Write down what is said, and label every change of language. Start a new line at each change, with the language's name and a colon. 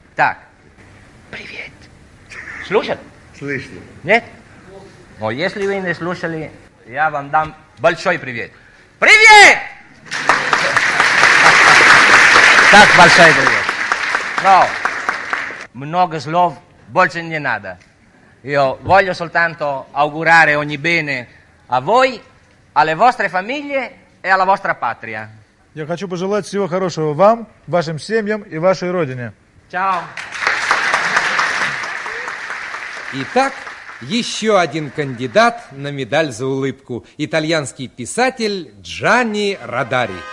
Russian: Так. Привет. Слушали? Слышно. Нет? Но если вы не слушали, я вам дам большой привет. Привет! Так, большой привет. Но много слов больше не надо.
Italian: Io voglio soltanto augurare ogni bene a voi, alle vostre famiglie e alla vostra patria.
Russian: Я хочу пожелать всего хорошего вам, вашим семьям и вашей родине. Чао. Итак, еще один кандидат на медаль за улыбку. Итальянский писатель Джанни Родари.